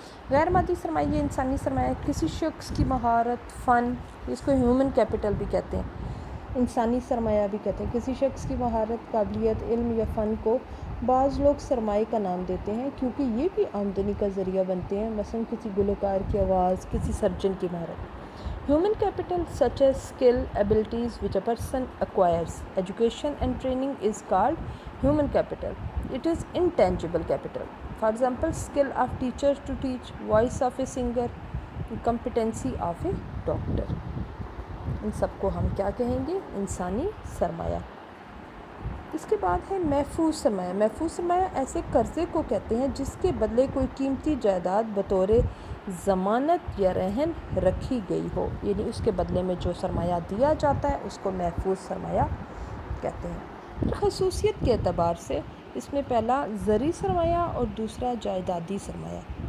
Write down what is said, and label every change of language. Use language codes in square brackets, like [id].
[ur] غیر مادی سرمایہ یہ انسانی سرمایہ، کسی شخص کی مہارت، فن، اس کو ہیومن کیپٹل بھی کہتے ہیں، انسانی سرمایہ بھی کہتے ہیں۔ کسی شخص کی مہارت، قابلیت، علم یا فن کو بعض لوگ سرمایہ کا نام دیتے ہیں کیونکہ یہ بھی آمدنی کا ذریعہ بنتے ہیں، مثلا کسی گلوکار کی آواز، کسی سرجن کی مہارت۔ Human capital [en] such as skill, abilities which a person acquires, education and training is called human capital. It is intangible capital. For example, skill of teachers to teach, voice of a singer, competency of a doctor. [ur] ان سب کو ہم کیا کہیں گے؟ انسانی سرمایہ۔ اس کے بعد ہے محفوظ سرمایہ۔ محفوظ سرمایہ ایسے قرضے کو کہتے ہیں جس کے بدلے کوئی قیمتی جائیداد بطور ضمانت یا رہن رکھی گئی ہو، یعنی اس کے بدلے میں جو سرمایہ دیا جاتا ہے اس کو محفوظ سرمایہ کہتے ہیں۔ خصوصیت کے اعتبار سے اس میں پہلا زرعی سرمایہ اور دوسرا جائیدادی سرمایہ۔